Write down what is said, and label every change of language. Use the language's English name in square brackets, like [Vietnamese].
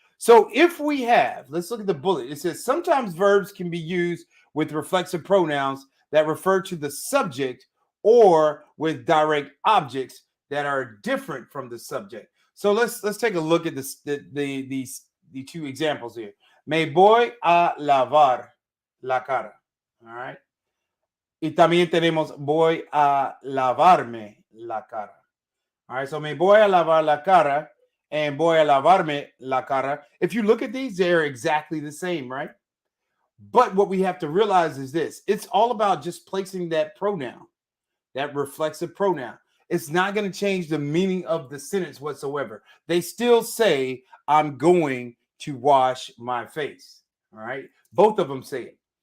[English] So if we have, let's look at the bullet. It says sometimes verbs can be used with reflexive pronouns that refer to the subject or with direct objects that are different from the subject. So let's take a look at the two examples here. [Spanish] Me voy a lavar la cara. [English] All right. [Spanish] Y también tenemos voy a lavarme la cara. [English] All right. So [Spanish] me voy a lavar la cara and voy a lavarme la cara. [English] If you look at these, they're exactly the same, right? But what we have to realize is this: it's all about just placing that pronoun, that reflexive pronoun. It's not going to change the meaning of the sentence whatsoever. They still say, I'm going to wash my face. All right. Both of them say it.